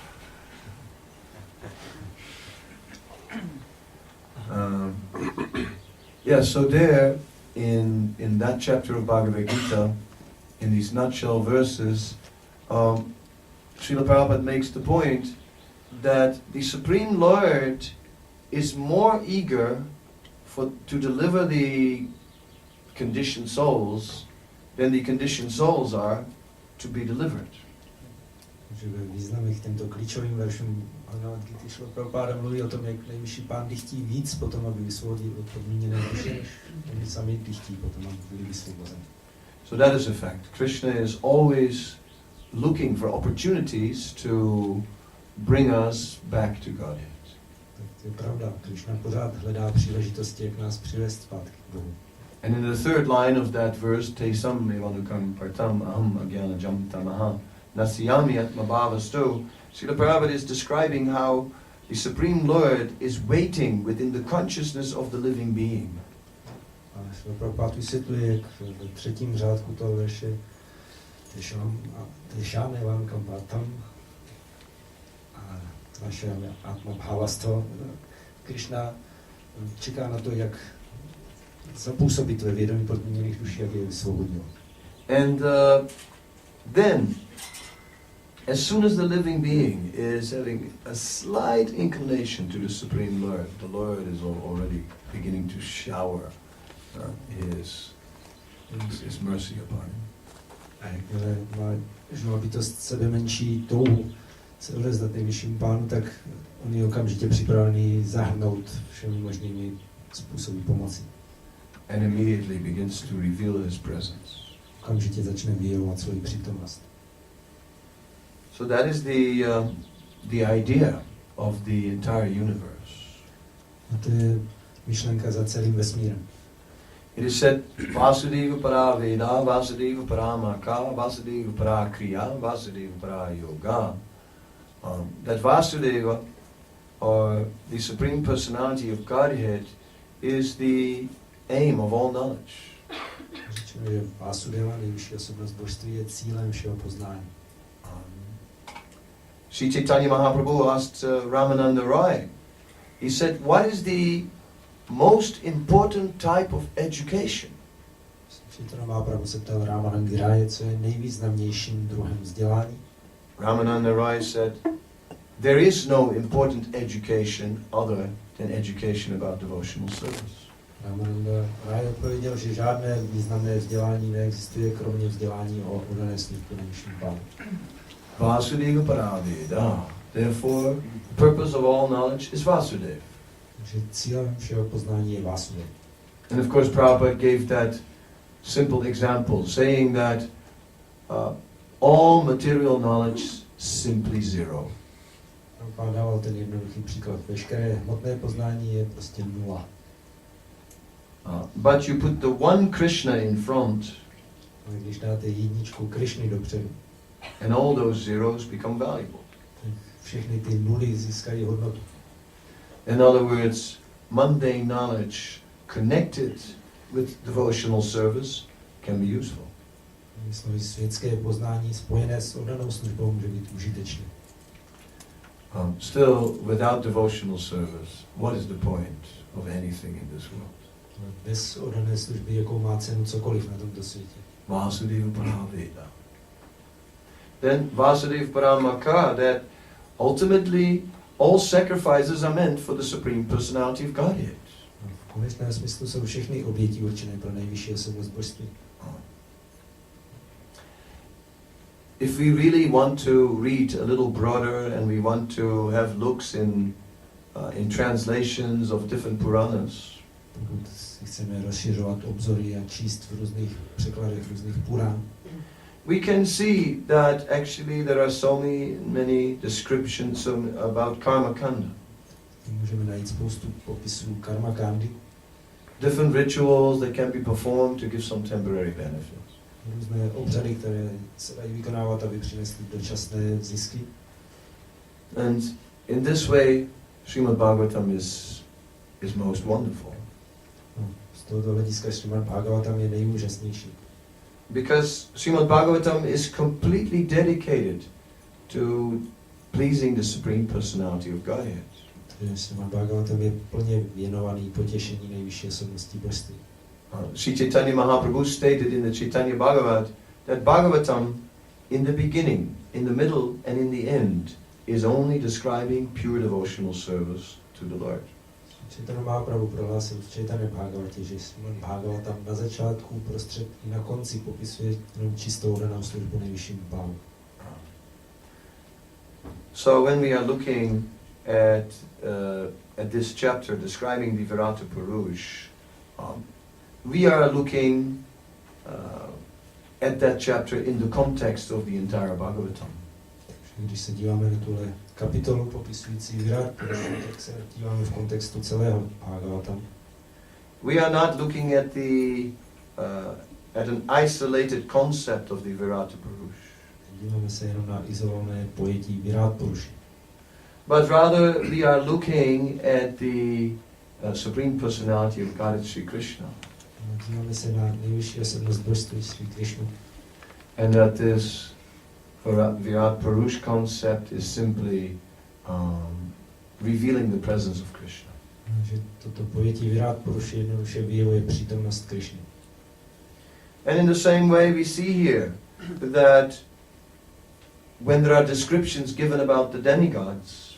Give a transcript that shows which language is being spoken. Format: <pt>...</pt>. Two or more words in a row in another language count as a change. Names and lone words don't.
<en>Yeah, so there, in that chapter of Bhagavad Gita, in these nutshell verses, Srila Prabhupada makes the point that the Supreme Lord is more eager to deliver the conditioned souls than the conditioned souls are to be delivered.</en> <cs>Že ve významech těmto klíčovým veršům Bhagavad Gita Srila Prabhupada mluví o tom, jak nejvyšší pán chtí víc potom, aby vysvobodil od podmíněné duše, než oni sami chtí potom, aby byli vysvobozeni.</cs> <en>So that is a fact. Krishna is always looking for opportunities to bring us back to Godhead.</en> <cs>Tak to je pravda. Krishna pořád hledá příležitosti, jak nás přivést zpátky k Bohu.</cs> <en>And in the third line of that verse,</en> <sa>Tesam evanukam partam aham agyana jamtamaha nasyami atmabhavasto,</sa> <en>Srila Prabhupada is describing how the Supreme Lord is waiting within the consciousness of the living being.</en> <cs>A Srila Prabhupada vysvětluje, jak ve třetím řádku toho verše</cs> <sa>Tešam evanukam partam</sa> <cs>a naše atmabhavasto, Krishna čeká na to, jak zapůsobit ve vědomí podmíněných duší, jak je vysvobodil.</cs> <en>And then as soon as the living being is having a slight inclination to the Supreme Lord, the Lord is already beginning to shower his mercy upon him.</en> <cs>A jakmile má živá bytost sebe menší touhu se odevzdat nejvyšším pánu, tak on je okamžitě připravený zahrnout všemi možnými způsoby pomoci.</cs> <en>And immediately begins to reveal his presence.</en> <cs>Okamžitě začne vyjevovat svoji přítomnost.</cs> <en>So that is the idea of the entire universe.</en> <cs>A to je myšlenka za celým vesmírem.</cs> <en>It is said,</en> <sa>Vasudeva para Veda, Vasudeva para Maka, Vasudeva para Kriya, Vasudeva para Yoga.</sa> <en>That Vasudeva, or the Supreme Personality of Godhead, is the aim of all knowledge.</en> <cs>Řečeno, že Vasudeva, nejvyšší osobnost božství, je cílem všeho poznání.</cs> <en>Sri Chaitanya Mahaprabhu asked Ramananda Roy, he said, what is the most important type of education?</en> <cs>Chaitanya Mahaprabhu se ptal Ramanandy Raje, co je nejvýznamnějším druhem vzdělání.</cs> <en>Ramananda Roy said, there is no important education other than education about devotional service.</en> <cs>Ramananda Raje odpověděl, že žádné významné vzdělání neexistuje, kromě vzdělání o oddané službě nejvyšším pánu.</cs> <sa>Vasudeva Paraveda.</sa> <en>Therefore, the purpose of all knowledge is Vasudeva.</en> <cs>Takže cílem všeho poznání je Vasudeva.</cs> <en>And of course, Prabhupada gave that simple example, saying that all material knowledge simply zero.</en> <cs>Prabhupada dával ten jednoduchý příklad. Veškeré hmotné poznání je prostě nula.</cs> <en>But you put the one Krishna in front,</en> <cs>ale když dáte jedničku Krishny dopředu,</cs> <en>and all those zeros become valuable.</en> <cs>Všechny ty nuly získají hodnotu.</cs> <en>In other words, mundane knowledge connected with devotional service can be useful.</en> <cs>Slovy světské poznání spojené s oddanou službou může být užitečné.</cs> <en>Still, without devotional service, what is the point of anything in this world?</en> <cs>Bez oddané služby, jakou má cenu cokoliv na tomto světě.</cs> <sa>Vasudeva Paraveda.</sa> <en>Then</en> <sa>Vasudeva Paramaka,</sa> <en>that ultimately all sacrifices are meant for the Supreme Personality of Godhead.</en> <cs>V konečném smyslu jsou všechny oběti určené pro nejvyšší osobnost božství.</cs> <en>If we really want to read a little broader and we want to have looks in translations of different Puranas,</en> <cs>pokud si chceme rozšiřovat obzory a číst v různých překladech různých Purán,</cs> <en>we can see that actually there are so many descriptions about</en> <sa>karma kanda.</sa> <cs>Můžeme najít spoustu popisů</cs> <sa>karma kandy.</sa> <en>Different rituals that can be performed to give some temporary benefits.</en> <cs>Různé obřady, které se dají vykonávat, aby přinesly dočasné zisky.</cs> <en>And in this way, Srimad-Bhagavatam is most wonderful.</en> <cs>Z tohoto hlediska Srimad-Bhagavatam je nejúžasnější.</cs> <en>Because Srimad-Bhagavatam is completely dedicated to pleasing the Supreme Personality of Godhead.</en> <cs>Srimad-Bhagavatam je plně věnovaný potěšení nejvyšší osobnosti božství.</cs> <en>Sri Chaitanya Mahaprabhu stated in the Chaitanya Bhagavat that Bhagavatam in the beginning, in the middle and in the end is only describing pure devotional service to the Lord.</en> <cs>Chaitanya Mahaprabhu prohlásil v Chaitanya Bhagavatě, že Srimad-Bhagavatam na začátku, uprostřed i na konci popisuje jenom čistou danou službu nejvyššímu pánu.</cs> <en>So when we are looking at this chapter describing the Virata Purush, we are looking at that chapter in the context of the entire Bhagavatam.</en> <cs>Když se díváme na tuhle kapitolu popisující Virata Purush, tak se díváme v kontextu celého Bhagavatam.</cs> <en>We are not looking at an isolated concept of the Virata Purush.</en> <cs>Díváme se jenom na izolované pojetí Virata Puruši.</cs> <en>But rather we are looking at the Supreme Personality of God, Sri Krishna.</en> <cs>Díváme se na nejvyšší osobnost božství Sri Krishnu.</cs> <en>And that this Virat Purush concept is simply revealing the presence of Krishna.</en> <cs>Že toto pojetí Virata Puruši jednoduše vyjevuje přítomnost Krishny.</cs> <en>And in the same way we see here that when there are descriptions given about the demigods,</en>